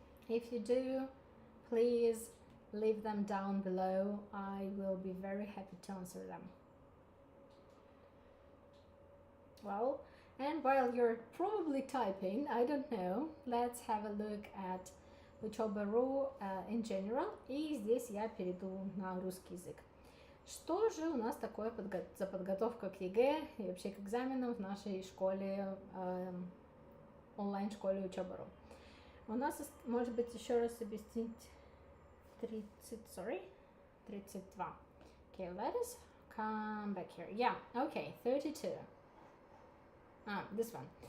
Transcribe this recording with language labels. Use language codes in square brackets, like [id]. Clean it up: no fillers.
[en] If you do, please leave them down below. I will be very happy to answer them. Well, and while you're probably typing, I don't know, let's have a look at Учёба.ру in general. [ru] И здесь я перейду на русский язык. Что же у нас такое за подготовка к ЕГЭ и вообще к экзаменам в нашей школе, онлайн-школе Учёба.ру? У нас, может быть, еще раз объяснить 32. [en] Okay, let us come back here. Yeah, okay, 32. This one.